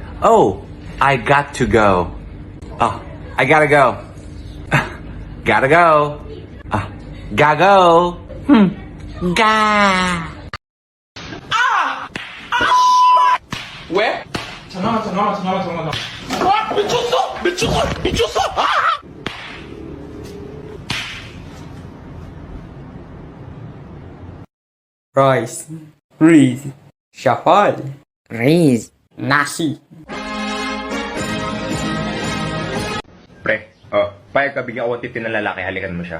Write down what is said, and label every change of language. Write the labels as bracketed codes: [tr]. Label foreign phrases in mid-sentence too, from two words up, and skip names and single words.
[en] Oh, I got to go. Oh, I gotta go. Gotta go. Gotta go. Ga. [ko] 왜? 잠깐만. 아, 미쳤어! 아! [en] Rice, Reese, Shuffle, Riz. [id] Nasi. [tl] Pre, payag ka bigyan ako titi ng lalaki, halikan mo siya.